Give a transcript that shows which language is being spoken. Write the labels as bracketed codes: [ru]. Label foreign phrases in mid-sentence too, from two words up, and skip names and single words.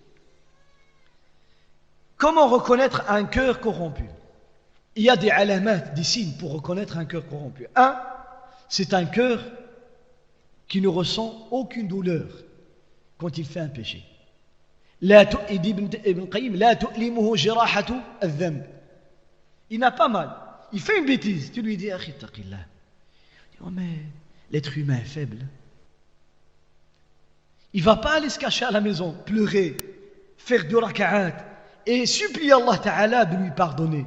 [fr] Comment reconnaître un cœur corrompu? Il y a des alamat, des signes pour reconnaître un cœur corrompu. Un, c'est un cœur qui ne ressent aucune douleur quand il fait un péché. Il dit Ibn Qayyim, [ar] لا تؤلمه جراحة الذنب. [fr] Il n'a pas mal. Il fait une bêtise. Tu lui dis, [ar] أخي اتق الله. [fr] Il dit, oh mais l'être humain est faible. Il ne va pas aller se cacher à la maison, pleurer, faire 2 raka'at et supplier Allah Ta'ala de lui pardonner.